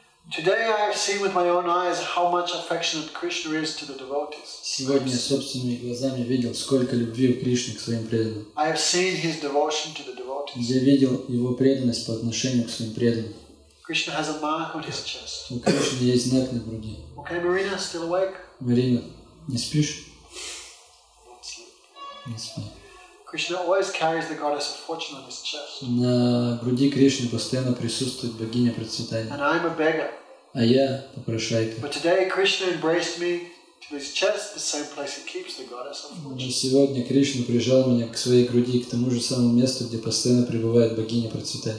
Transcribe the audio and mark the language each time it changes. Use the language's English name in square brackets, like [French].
[English] Today I have seen with my own eyes how much affectionate Krishna is to the devotees. [Russian] Сегодня я собственными глазами видел, сколько любви у Кришны к своим преданным. [English] I have seen his devotion to the devotees. [Russian] Я видел его преданность по отношению к своим преданным. [English] Krishna has a mark on his chest. [Russian] У Кришны есть знак на груди. [English] Okay, Marina, still awake? [Russian] Марина, не спишь? [English] Don't sleep. [Russian] Не спи. [English] Krishna always carries the goddess of fortune on his chest. [Russian] На груди Кришны постоянно присутствует богиня процветания. [English] And I'm a beggar. [Russian] А я попрошайка. [English] But today Krishna embraced me to his chest, the same place he keeps the goddess of [Russian] Но [English] fortune. [Russian] сегодня Кришна прижал меня к своей груди, к тому же самому месту, где постоянно пребывает богиня процветания.